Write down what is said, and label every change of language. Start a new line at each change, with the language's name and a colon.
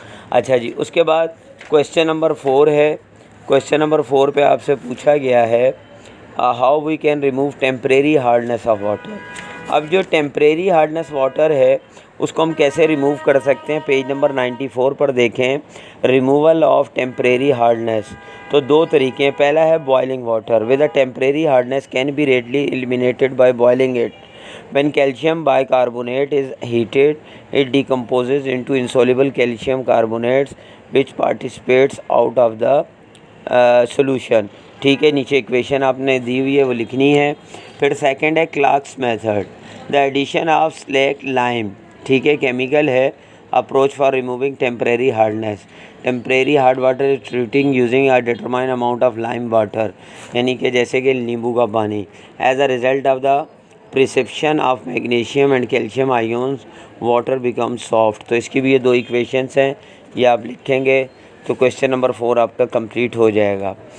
Urdu: اچھا جی، اس کے بعد کویسچن نمبر 4 ہے۔ کویسچن نمبر 4 پہ آپ سے پوچھا گیا ہے
English: How we can remove temporary hardness of water.
Urdu: اب جو ٹیمپریری ہارڈنیس واٹر ہے اس کو ہم کیسے ریموو کر سکتے ہیں؟ پیج نمبر 94 پر دیکھیں، ریموول آف ٹیمپریری ہارڈنیس۔ تو 2 طریقے ہیں۔ پہلا ہے
English: Boiling water with a temporary hardness can be readily eliminated by boiling it. When calcium bicarbonate is heated, it decomposes into insoluble calcium carbonates which participates out of the solution.
Urdu: ٹھیک ہے، نیچے equation آپ نے دی ہوئی ہے وہ لکھنی ہے۔ پھر سیکنڈ ہے کلارکس method, the addition of sleek لائم، ٹھیک ہے، کیمیکل ہے، approach for removing temporary hardness.
English: temporary hard water is treating using a determine amount of lime water,
Urdu: یعنی کہ جیسے کہ نیمبو کا پانی۔
English: As a result of the perception of magnesium and calcium ions water become soft.
Urdu: تو اس کی بھی یہ 2 ایکویشنس ہیں، یہ آپ لکھیں گے تو کویسچن نمبر 4 آپ کا کمپلیٹ ہو جائے گا۔